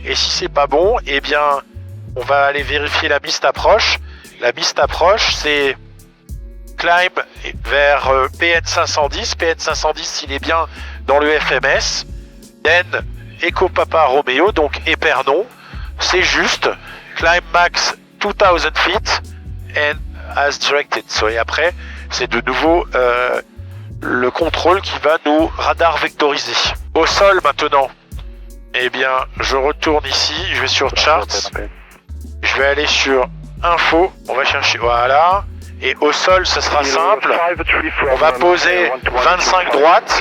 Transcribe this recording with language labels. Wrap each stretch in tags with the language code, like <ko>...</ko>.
<fr>Et si c'est pas bon, eh bien, on va aller vérifier la mist approche. La mist approche, c'est climb vers PN 510. PN 510, il est bien dans le FMS.</fr> <en>Then Echo Papa Romeo,</en> <fr>donc Épernon, c'est juste.</fr> <en>Climb max 2000 feet and as directed.</en> <fr>So, et après, c'est de nouveau le contrôle qui va nous radar vectoriser. Au sol maintenant, eh bien, je retourne ici, je vais sur Charts, je vais aller sur Info, on va chercher, voilà. Et au sol, ce sera simple. On va poser 25 droite.</fr>